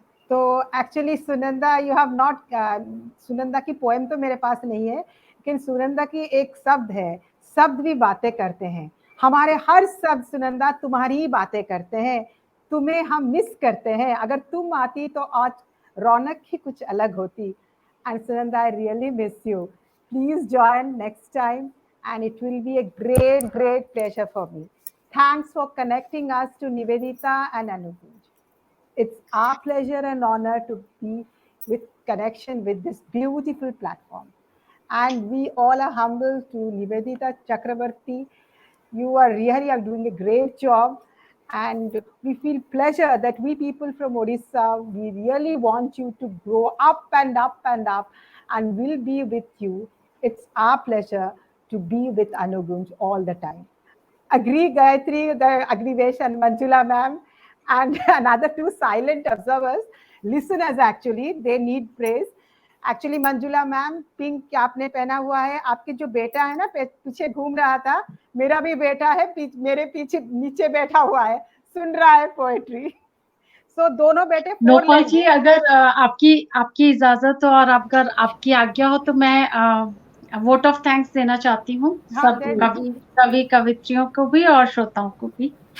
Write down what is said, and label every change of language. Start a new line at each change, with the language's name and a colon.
Hindi: तो actually Sunanda,
English: you have not,
Hindi: Sunanda की poem तो मेरे पास नहीं है, लेकिन सुनंदा की एक शब्द है, शब्द भी बातें करते हैं। हमारे हर शब्द सुनंदा तुम्हारी ही बातें करते हैं, तुम्हें हम मिस करते हैं। अगर तुम आती तो आज रौनक ही कुछ अलग होती।
English: And Sunanda, I really miss you. Please join next time and it will be a great, great pleasure for me. Thanks for connecting us to Nivedita and Anugunj. It's our pleasure and honor to be with connection with this beautiful platform. And we all are humble to Nivedita Chakrabarti. You are really doing a great job. And we feel pleasure that we people from Odisha, we really want you to grow up and up and up, and we'll be with you. It's our pleasure to be with Anugunj all the time. Agree, Gayatri, Agnivesh and Manjula ma'am, and another two silent observers, listeners actually, they need praise.
Hindi: Actually, Manjula ma'am, pink क्या आपने पहना हुआ है, आपके जो बेटा है ना पीछे घूम रहा था, मेरा भी बेटा है मेरे पीछे नीचे बैठा हुआ है, सुन रहा है पोएट्री। सो दोनों बेटे नोपा जी, अगर आपकी इजाजत और अगर आपकी आज्ञा हो तो मैं वोट ऑफ थैंक्स देना चाहती हूँ सब कवि कवित्रियों को भी और श्रोताओं को भी।